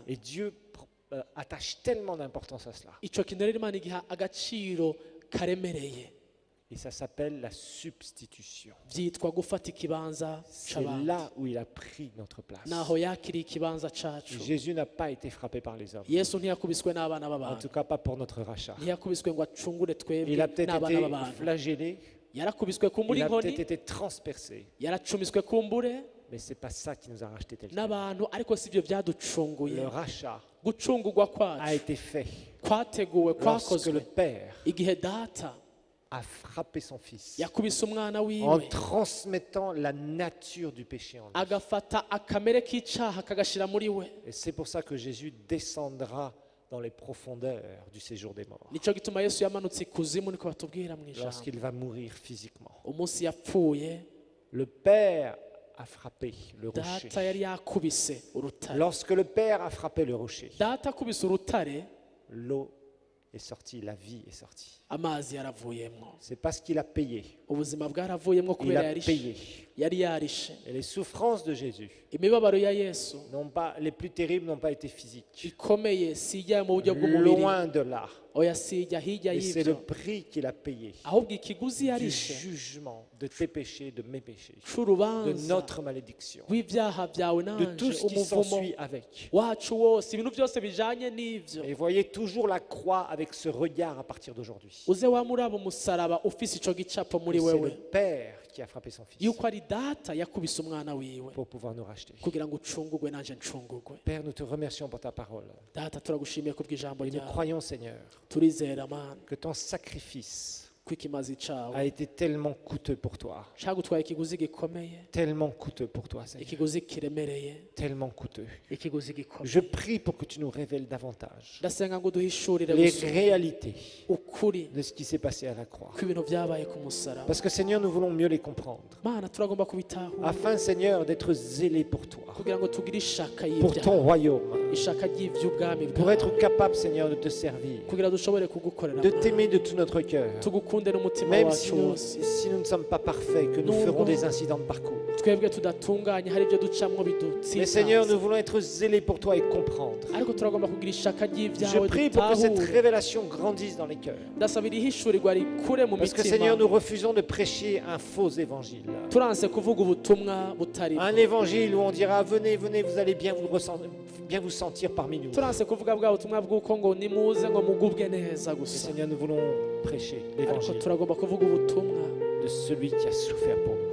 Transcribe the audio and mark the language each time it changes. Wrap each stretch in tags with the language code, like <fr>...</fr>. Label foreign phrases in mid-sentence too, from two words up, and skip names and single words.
<fr>Et Dieu attache tellement d'importance à cela.</fr> <rn>icyo kintu rero imana igiha agaciro karemereye</rn> <fr>Et ça s'appelle la substitution.</fr> <rn>byitwa gufata ikibanza</rn> <fr>C'est</fr> <rn>c'abantu</rn> <fr>là où il a pris notre place.</fr> <rn>naho yakiriye ikibanza cacu</rn> <fr>Jésus n'a pas été frappé par les hommes.</fr> <rn>yesu ntiyakubiswe n'abana</rn> <fr>En</fr> <rn>b'abantu</rn> <fr>tout cas, pas pour notre rachat.</fr> <rn>ntiyakubiswe ngo acungure twebwe</rn> <fr>Il a peut-être</fr> <rn>n'abana</rn> <fr>été</fr> <rn>b'abantu</rn> <fr>flagellé,</fr> <rn>yarakubiswe kumbura</rn> <fr>il a</fr> <rn>inkoni</rn> <fr>peut-être été transpercé,</fr> <rn>yaracumiswe kumbure</rn> <fr>mais c'est pas ça qui nous a racheté tel quel.</fr> <rn>n'abantu ariko si byo byaducunguye</rn> <fr>Le rachat</fr> <rn>gucungurwa</rn> <fr>a</fr> <rn>kwacu</rn> <fr>été fait</fr> <rn>kwateguwe</rn> <fr>lorsque</fr> <rn>kwakozwe</rn> <fr>le Père</fr> <rn>igihe data</rn> <fr>a frappé son Fils</fr> <rn>yakubise umwana</rn> <fr>en</fr> <rn>wiwe</rn> <fr>transmettant la nature du péché en lui.</fr> <rn>agafata akamere k'icyaha kagashyira muri we</rn> <fr>Et c'est pour ça que Jésus descendra dans les profondeurs du séjour des morts</fr> <rn>nicyo gituma yesu yamanutse ikuzimu niko batubwira mu ijambo</rn> <fr>lorsqu'il va mourir physiquement.</fr> <rn>umunsi yapfuye</rn> <fr>Le Père a frappé le rocher.</fr> <rn>data yari yakubise urutare</rn> <fr>Lorsque le Père a frappé le rocher,</fr> <rn>data akubise urutare</rn> <fr>l'eau est sortie, la vie est sortie.</fr> <rn>amazi yaravuyemo</rn> <fr>C'est parce qu'il a payé.</fr> <rn>ubuzima bwaravuyemo</rn> <fr>Il</fr> <rn>kubera</rn> <fr>a</fr> <rn>yarishe</rn> <fr>payé.</fr> <rn>yari yarishe</rn> <fr>Et les souffrances de Jésus,</fr> <rn>imibabaro ya yesu</rn> <fr>les plus terribles, n'ont pas été physiques.</fr> <rn>ikomeye si ijya mu buryo bw'umubiri</rn> <fr>Loin de là.</fr> <rn>oya si ijya hirya</rn> <fr>Et c'est le</fr> <rn>y'ibyo</rn> <fr>prix qu'il a payé</fr> <rn>ahubwo ikiguzi</rn> <fr>du</fr> <rn>yarishe</rn> <fr>jugement de tes péchés, de mes péchés, de</fr> <rn>c'urubanza</rn> <fr>notre malédiction,</fr> <rn>rw'ibyaha byawe</rn> <fr>de tout</fr> <rn>nanje</rn> <fr>ce qui</fr> <rn>umuvumo</rn> <fr>s'ensuit avec.</fr> <rn>wacu wose ibintu byose bijanye n'ivyo</rn> <fr>Et voyez toujours la croix avec ce regard à partir d'aujourd'hui.</fr> <rn>uze wamuraba umusaraba ufise ico gicapo muri</rn> <fr>C'est</fr> <rn>wewe</rn> <fr>le Père qui a frappé son Fils</fr> <rn>yuko ari data yakubise umwana wiwe</rn> <fr>pour pouvoir nous racheter.</fr> <rn>kugira ngo ucungurwe nanje ncungurwe</rn> <fr>Père, nous te remercions pour ta parole.</fr> <rn>data turagushimiye ku bw'ijambo</rn> <fr>Et nous</fr> <rn>ryawe</rn> <fr>croyons, Seigneur,</fr> <rn>turizera mana</rn> <fr>que ton sacrifice</fr> <rn>ko ikimazi cawe</rn> <fr>a été tellement coûteux pour toi.</fr> <rn>cagutwaye ikiguzi gikomeye</rn> <fr>Tellement coûteux pour toi, Seigneur.</fr> <rn>ikiguzi kiremereye</rn> <fr>Tellement coûteux.</fr> <rn>ikiguzi gikomeye</rn> <fr>Je prie pour que tu nous révèles davantage</fr> <rn>ndasenga ngo duhishurire</rn> <fr>les</fr> <rn>gusa</rn> <fr>réalités</fr> <rn>ukuri</rn> <fr>de ce qui s'est passé à la croix.</fr> <rn>kw'ibintu byabaye ku musaraba</rn> <fr>Parce que, Seigneur, nous voulons mieux les comprendre.</fr> <rn>mana turagomba kubitahura</rn> <fr>Afin, Seigneur, d'être zélés pour toi,</fr> <rn>kugira ngo tugire ishaka</rn> <fr>pour ton</fr> <rn>y'ibyaha</rn> <fr>royaume,</fr> <rn>ishaka ry'ivy'ubwami</rn> <fr>pour</fr> <rn>bwawe</rn> <fr>être capable, Seigneur, de te servir,</fr> <rn>kugira dushobore kugukorera</rn> <fr>de t'aimer de tout notre cœur.</fr> <rn>tugukunde n'umutima</rn> <fr>Même</fr> <rn>wacu</rn> <fr>si nous,</fr> <rn>wose</rn> <fr>si nous ne sommes pas parfaits, que nous Non, ferons non. des incidents de parcours.</fr> <rn>twebwe tudatunganye hari ibyo ducamwo</rn> <fr>Mais Seigneur,</fr> <rn>bidutsitaza</rn> <fr>nous voulons être zélés pour toi et comprendre.</fr> <rn>ariko turagomba kugira ishaka</rn> <fr>Je</fr> <rn>ry'ibyawe</rn> <fr>prie pour que cette</fr> <rn>dutahure</rn> <fr>révélation grandisse dans les cœurs.</fr> <rn>ndasabira ihishurirwa rikure mu</rn> <fr>Parce que</fr> <rn>mitima</rn> <fr>Seigneur, nous refusons de prêcher un faux évangile.</fr> <rn>turanse kuvuga ubutumwa butari</rn> <fr>Un évangile où on dira venez, venez, vous allez bien vous sentir parmi nous.</fr> <rn>turanse kuvuga bwa butumwa bw'uko ngo nimuze ngo mugubwe neza</rn> <fr>Mais</fr> <rn>gusa</rn> <fr>Seigneur, nous voulons prêcher</fr> <rn>ariko</rn> <fr>l'évangile</fr> <rn>turagomba kuvuga ubutumwa</rn> <fr>de celui qui a souffert pour nous,</fr>